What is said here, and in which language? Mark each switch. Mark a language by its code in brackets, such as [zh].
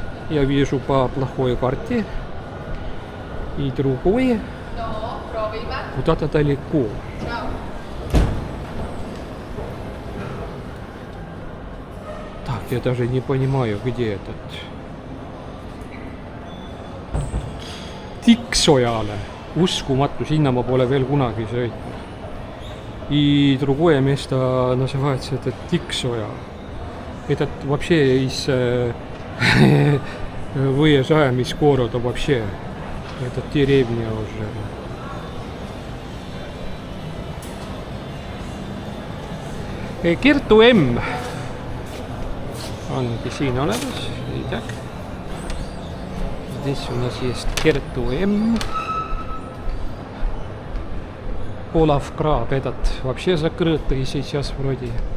[ru] Я вижу по плохой карте. И другое куда-то далеко. Так, я даже не понимаю, где этот. [et] Tiksojale. Uskumatu, sinna ma pole veel kunagi sõitnud. [ru] И другое место называется это Тиксоя. Этот вообще из выезжаем из города вообще. Это деревня уже. [et] Kertu M ongi siin olemas. [ru] Итак, здесь у нас есть Kertu M. Олаф Краб, этот вообще закрытый сейчас вроде.